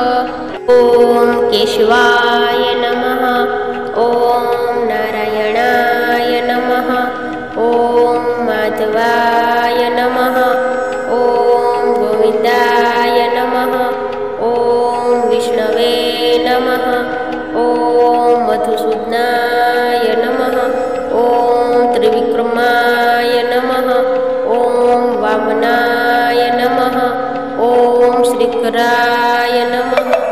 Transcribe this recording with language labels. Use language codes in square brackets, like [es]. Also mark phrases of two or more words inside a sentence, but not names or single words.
[sa] ઓમ કેશવાય નમઃ, ઓમ નારાયણાય નમઃ, ઓમ માધવાય નમઃ, ઓમ ગોવિંદાય નમઃ, ઓમ વિષ્ણવે नमः। ॐ मधुसूदनाय नमः। ॐ त्रिविक्रमाय नमः। ॐ वामनाय नमः। ॐ श्रीकराय नमः।